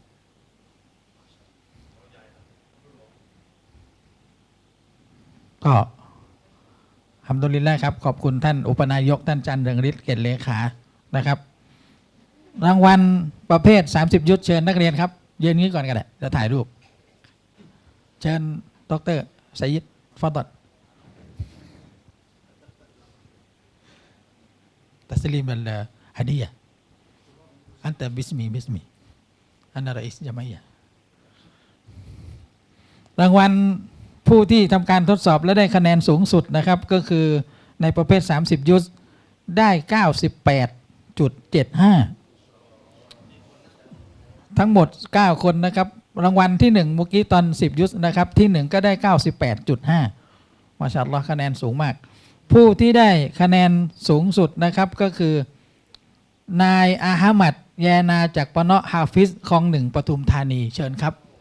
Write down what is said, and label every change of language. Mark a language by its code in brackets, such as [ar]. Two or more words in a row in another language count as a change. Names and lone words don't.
[th] ก็ฮัมดุลิลละห์ครับขอบคุณท่านอุปนายกท่านจันเรืองฤทธิ์เกษเลขานะครับรางวัลประเภท30 ยุทธเชิญนักเรียนครับยืนนี้ก่อนกันแหละจะถ่ายรูปเชิญดร. ไซยิดฟาดัล [ar] تسليم الهدية أنت باسمي أنا رئيس جمعية [th] รางวัลผู้ที่ทำการทดสอบและได้คะแนนสูงสุดนะครับก็คือในประเภท30 ยุทธได้ 98.75 ทั้งหมด9 คนนะครับรางวัลที่1เมื่อกี้ตอน10 ยุทธนะครับที่1ก็ได้ 98.5 [ar] ما شاء الله [th] คะแนนสูงมากผู้ที่ได้คะแนนสูงสุดนะครับก็คือนายอาฮมัดแยนาจากปะเนาะฮาฟิซคลอง1ปทุมธานีเชิญครับ